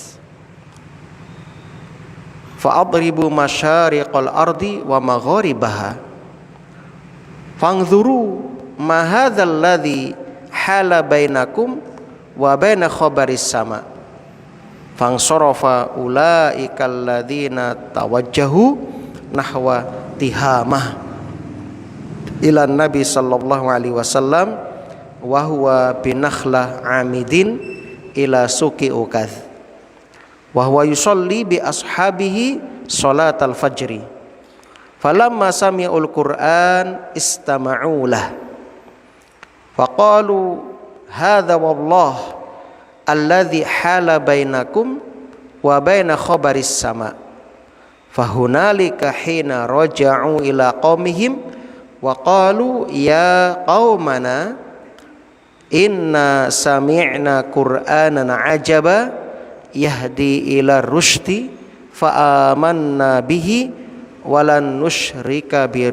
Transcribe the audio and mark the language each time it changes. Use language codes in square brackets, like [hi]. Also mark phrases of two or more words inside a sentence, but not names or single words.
[ar] فاضربوا مشارق الأرض ومغاربها فانظروا ما هذا الذي حال بينكم وبين خبر السماء فانصرف أولئك الذين توجهوا نحو تهامة إلى النبي صلى الله عليه وسلم وهو بنخلة عامدين إلى سوق عكاظ وهو يصلي ب أصحابه صلاة الفجر فلما سمعوا القرآن استمعوا له فقالوا هذا والله الذي حال بينكم وبين خبر السماء فهنالك حين رجعوا إلى قومهم وقالوا يا قومنا إنا سمعنا قرآنا عجبا يهدي إلى الرشد فآمنا به ولن نشرك